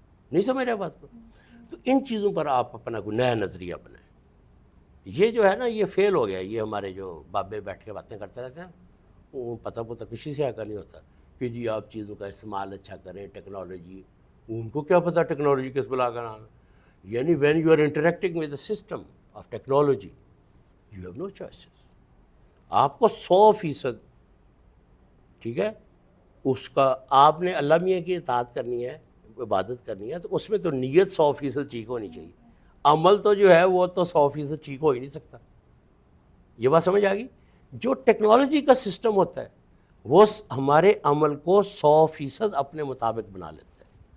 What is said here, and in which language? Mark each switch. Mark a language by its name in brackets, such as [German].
[Urdu] نہیں سمجھ رہے بات کو؟ تو ان چیزوں پر آپ اپنا کوئی نیا نظریہ بنائیں. یہ جو ہے نا یہ فیل ہو گیا. یہ ہمارے جو بابے بیٹھ کے باتیں کرتے رہتے ہیں وہ پتہ کسی سے آگاہ نہیں ہوتا کہ جی آپ چیزوں کا استعمال اچھا کریں، ٹیکنالوجی. ان کو کیا پتہ ٹیکنالوجی کس بلا کا نام ہے. [English] یعنی when you are interacting with the system of technology you have no choices. [Urdu] آپ کو 100% ٹھیک ہے اس کا آپ نے اللہ میاں کی اطاعت کرنی ہے، عبادت کرنی ہے، تو اس میں تو نیت 100% ٹھیک ہونی چاہیے. عمل تو جو ہے وہ تو 100% ٹھیک ہو ہی نہیں سکتا. یہ بات سمجھ آ گئی؟ جو ٹیکنالوجی کا سسٹم ہوتا ہے وہ ہمارے عمل کو 100% اپنے مطابق بنا لیتا ہے.